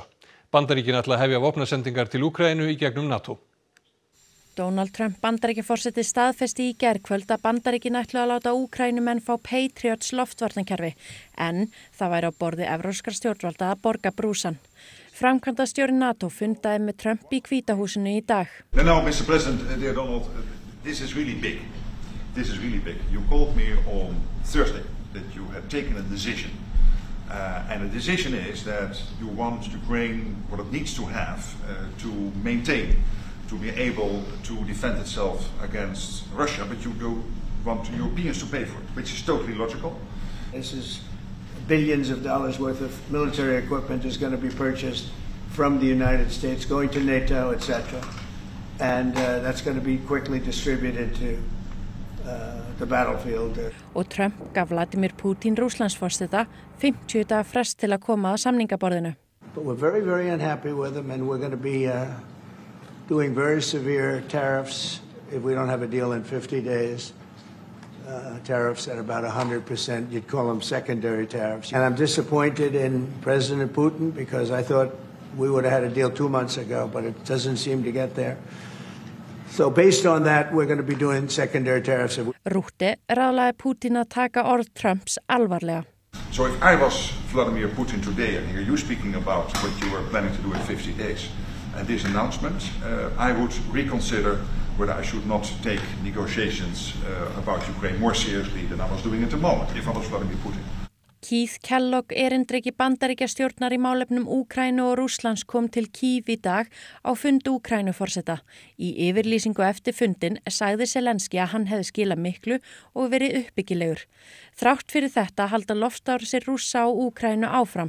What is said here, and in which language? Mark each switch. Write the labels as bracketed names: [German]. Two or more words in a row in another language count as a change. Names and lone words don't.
[Icelandic] Bandaríkin ætla að hefja vopnasendingar til Úkraínu í gegnum NATO. Donald Trump Bandaríkjaforseti staðfesti í gærkvöld að Bandaríkin ætla að láta Úkraínumenn fá Patriots loftvarnakerfi, en það væri á borði evrópskra stjórnvalda að borga brúsann. Framkvæmdastjóri NATO fundaði með Trump í Hvítahúsinu í dag. [English] No, Mr. President, dear Donald, this is really big. This is really big. You called me on Thursday that you had taken a decision. And the decision is that you want Ukraine what it needs to have to maintain, to be able to defend itself against Russia, but you do want Europeans to pay for it, which is totally logical. This is billions of dollars worth of military equipment is going to be purchased from the United States, going to NATO, etc. And that's going to be quickly distributed to the battlefield. [Icelandic] Og Trump gaf Vladimir Putin Rússlandsforseta 50 daga frest til að koma að samningaborðinu. [English] But we're very, very unhappy with them, and we're going to be doing very severe tariffs if we don't have a deal in 50 days. Tariffs at about 100%. You'd call them secondary tariffs. And I'm disappointed in President Putin because I thought we would have had a deal 2 months ago, but it doesn't seem to get there. So based on that, we're going to be doing secondary tariffs. [Icelandic] Rútte ráðlaði Putin að taka orð Trumps alvarlega. [English] So if I was Vladimir Putin today and hear you speaking about what you were planning to do in 50 days and this announcement, I would reconsider whether I should not take negotiations about Ukraine more seriously than I was doing at the moment, if I was Vladimir Putin. [Icelandic] Keith Kellogg, erindreki Bandaríkjastjórnar í málefnum Úkraínu og Rússlands kom til Kyiv í dag á fund Úkraínuforseta. Í yfirlýsingu eftir fundin sagði Zelenski að hann hefði skilað miklu og verið uppbyggilegur. Þrátt fyrir þetta halda loftárásir Rússa á Úkraínu áfram.